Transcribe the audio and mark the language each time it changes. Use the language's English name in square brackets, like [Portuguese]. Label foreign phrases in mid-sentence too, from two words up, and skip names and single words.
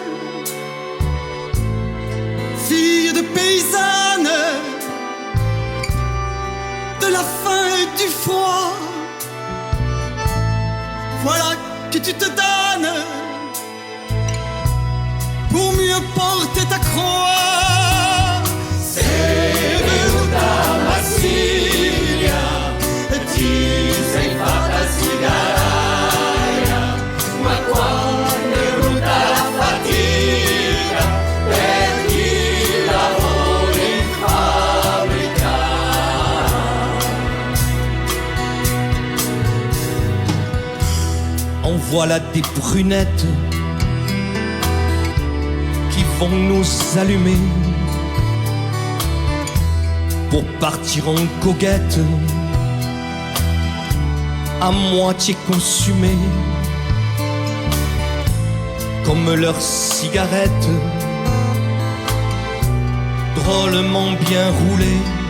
[French] Fille de paysanne, de la faim et du froid, voilà que tu te donnes pour mieux porter ta croix. [Italian] C'est venuta Massilia, ti sei fatta sigaraia, ma quando è venuta la fatica, per chi lavora in fabbrica. [French] En voilà des brunettes qui vont nous allumer pour partir en goguette à moitié consumées comme leurs cigarettes drôlement bien roulées.